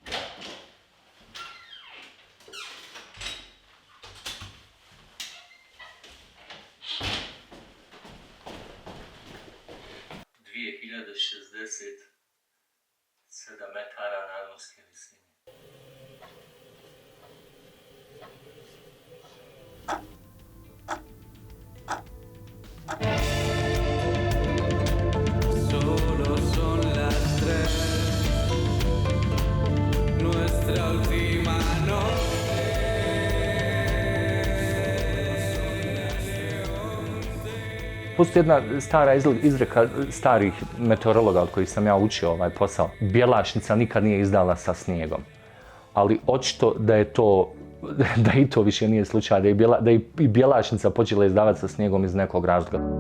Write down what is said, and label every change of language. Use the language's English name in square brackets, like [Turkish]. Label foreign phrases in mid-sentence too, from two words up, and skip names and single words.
[Bosnian] metara nadmorske visine. [Spanish] Solo son las 3, nuestra última noche. [Bosnian] Postoji jedna stara izreka starih meteorologa od kojih sam ja učio ovaj posao. Bjelašnica nikad nije izdala sa snijegom. Ali očito da je to da i to više nije slučaj, da je i Bjelašnica počela izdavati sa snijegom iz nekog razloga.